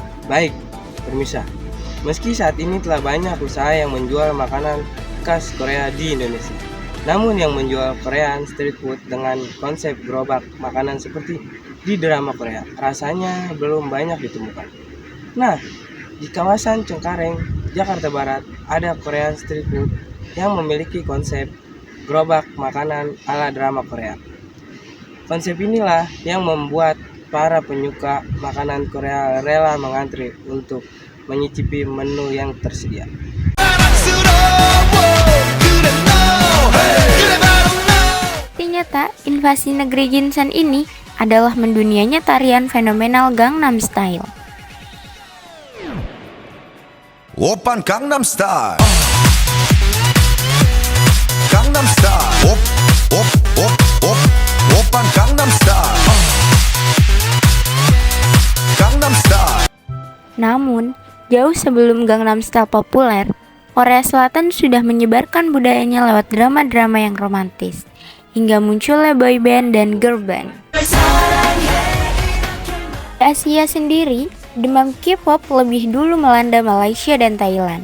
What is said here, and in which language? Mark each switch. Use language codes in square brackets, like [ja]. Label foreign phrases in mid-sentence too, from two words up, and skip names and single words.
[id] Baik, permisa. Meski saat ini telah banyak usaha yang menjual makanan khas Korea di Indonesia, namun yang menjual [en] Korean street food [id] dengan konsep gerobak makanan seperti di drama Korea rasanya belum banyak ditemukan. Nah, di kawasan Cengkareng, Jakarta Barat, ada [en] Korean street food [id] yang memiliki konsep gerobak makanan ala drama Korea. Konsep inilah yang membuat para penyuka makanan Korea rela mengantri untuk menyicipi menu yang tersedia. Ternyata invasi negeri Ginsan ini adalah mendunianya tarian fenomenal Gangnam Style. [ko] 오빤 강남 스타일 강남 스타일 오빤 강남 스타일 강남 스타일. [id] Namun, jauh sebelum Gangnam Style populer, Korea Selatan sudah menyebarkan budayanya lewat drama-drama yang romantis, hingga munculnya [en] boy band [id] dan [en] girl band. [id] Di Asia sendiri, demam K-pop lebih dulu melanda Malaysia dan Thailand.